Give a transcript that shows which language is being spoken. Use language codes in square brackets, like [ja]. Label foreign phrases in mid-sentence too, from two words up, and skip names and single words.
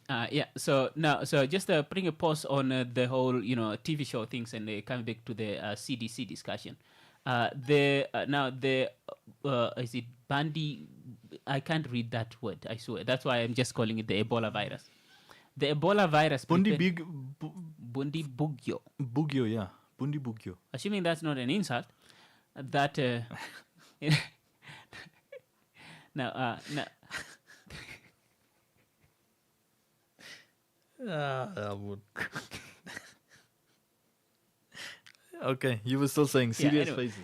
[en] So just putting a pause on the whole TV show things and coming back to the CDC discussion. Is it Bandi? I can't read that word. I swear. That's why I'm just calling it the Ebola virus. The Ebola virus. Bundi Bugyo. Bugyo, yeah. Bundi Bugyo. Assuming that's not an insult, that now. Okay, you were still saying serious faces.